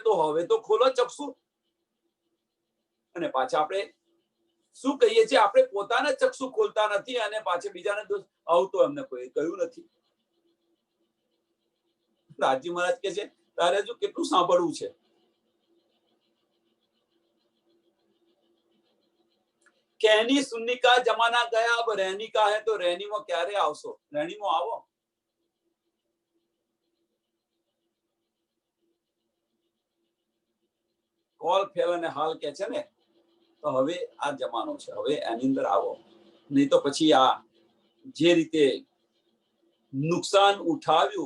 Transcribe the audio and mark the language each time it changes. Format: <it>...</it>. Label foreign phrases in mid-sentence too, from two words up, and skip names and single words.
<gu>તો હવે તો ખોલો ચક્ષુ. અને પાછા આપણે શું કહીએ છીએ? આપણે પોતાના ચક્ષુ ખોલતા નથી અને પાછા બીજાને દોષ. આવું તો એમને કોઈ કહ્યું નથી. રાજ્ય મહારાજ કે છે તારે હજુ કેટલું સાંભળવું છે?</gu> <hi>कहनी सुननी का जमाना गया, अब रहनी का है, तो रहनी में</hi> <gu>ક્યારે આવશો?</gu> <hi>रहनी में आवो.</hi> <gu>કોલ ફેલ અને હાલ કે છે ને, તો હવે આ જમાનો છે. હવે એની અંદર આવો, નહીં તો પછી આ જે રીતે નુકસાન ઉઠાવ્યું.</gu>